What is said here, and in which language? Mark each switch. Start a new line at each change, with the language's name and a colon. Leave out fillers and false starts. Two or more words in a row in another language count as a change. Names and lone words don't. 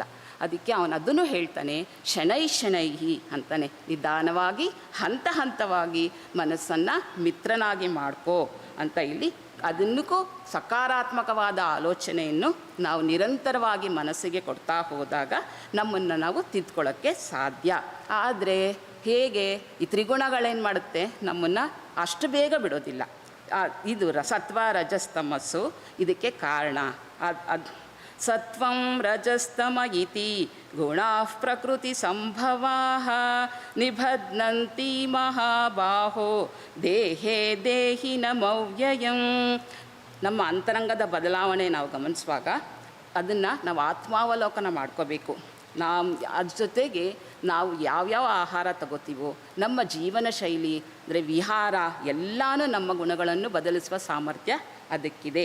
Kannada: ಅದಕ್ಕೆ ಅವನು ಅದನ್ನು ಹೇಳ್ತಾನೆ,
Sanskrit: ಶನೈ ಶನೈಹಿ
Kannada: ಅಂತಾನೆ, ನಿಧಾನವಾಗಿ ಹಂತ ಹಂತವಾಗಿ ಮನಸ್ಸನ್ನು ಮಿತ್ರನಾಗಿ ಮಾಡ್ಕೋ ಅಂತ ಇಲ್ಲಿ ಅದನ್ನಕ್ಕೂ ಸಕಾರಾತ್ಮಕವಾದ ಆಲೋಚನೆಯನ್ನು ನಾವು ನಿರಂತರವಾಗಿ ಮನಸ್ಸಿಗೆ ಕೊಡ್ತಾ ಹೋದಾಗ ನಮ್ಮನ್ನು ನಾವು ತಿದ್ಕೊಳ್ಳೋಕ್ಕೆ ಸಾಧ್ಯ. ಆದರೆ ಹೇಗೆ ಈ ತ್ರಿಗುಣಗಳೇನು ಮಾಡುತ್ತೆ, ನಮ್ಮನ್ನು ಅಷ್ಟು ಬೇಗ ಬಿಡೋದಿಲ್ಲ. ಇದು ಸತ್ವ ರಜಸ್ತಮಸ್ಸು ಇದಕ್ಕೆ ಕಾರಣ.
Sanskrit: ಅದು ಸತ್ವಂ ರಜಸ್ತಮ ಇತಿ ಗುಣಾಃ ಪ್ರಕೃತಿ ಸಂಭವಾಃ ನಿಬಧ್ನಂತಿ ಮಹಾಬಾಹೋ ದೇಹೇ ದೇಹಿನಮವ್ಯಯಂ.
Kannada: ನಮ್ಮ ಅಂತರಂಗದ ಬದಲಾವಣೆ ನಾವು ಗಮನಿಸುವಾಗ ಅದನ್ನು ನಾವು ಆತ್ಮಾವಲೋಕನ ಮಾಡ್ಕೋಬೇಕು. ಅದ್ರ ಜೊತೆಗೆ ನಾವು ಯಾವ್ಯಾವ ಆಹಾರ ತಗೋತೀವೋ, ನಮ್ಮ ಜೀವನ ಶೈಲಿ ಅಂದರೆ ವಿಹಾರ ಎಲ್ಲನೂ ನಮ್ಮ ಗುಣಗಳನ್ನು ಬದಲಿಸುವ ಸಾಮರ್ಥ್ಯ ಅದಕ್ಕಿದೆ.